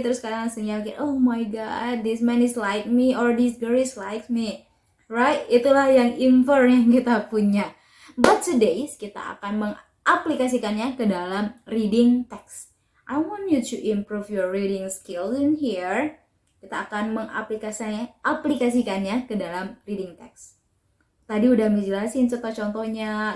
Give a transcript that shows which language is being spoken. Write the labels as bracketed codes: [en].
[id] Terus kalian langsung yakin, [en] oh my god, this man is like me, or this girl is like me. Right? [id] Itulah yang infer yang kita punya. [en] But today, [id] kita akan mengaplikasikannya ke dalam reading text. [en] I want you to improve your reading skills in here. [id] Kita akan mengaplikasikannya ke dalam reading text. Tadi udah menjelasin contoh-contohnya.